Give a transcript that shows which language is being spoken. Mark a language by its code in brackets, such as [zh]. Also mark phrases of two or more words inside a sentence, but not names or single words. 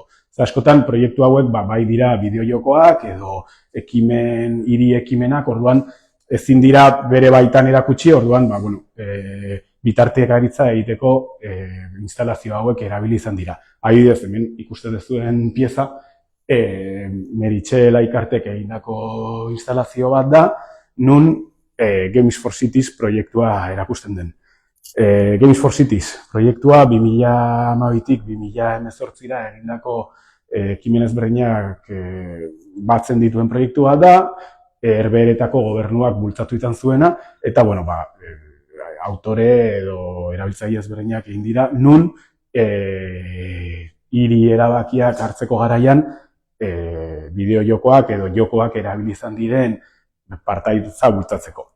[eu] Askotan proiektu hauek bai dira bideojokoak edo hiri ekimenak, orduan ezin dira bere baitan erakutsi, orduan bitartekaritza egiteko instalazio hauek erabili izan dira. Adibidez, hemen ikusten duzuen pieza, Meritxe Laikartek egindako instalazio bat da, nun Games for Cities proiektua erakusten den. Games for Cities proiektua 2012-tik 2018-ra egindako ekimen ezberdinak batzen dituen proiektua da, Herbeheretako gobernuak bultzatu izan zuena, eta autore edo erabiltzaile ezberdinak egin dira, nun hiri erabakiak hartzeko garaian bideojokoak edo jokoak erabili izan diren partaidetza bultzatzeko.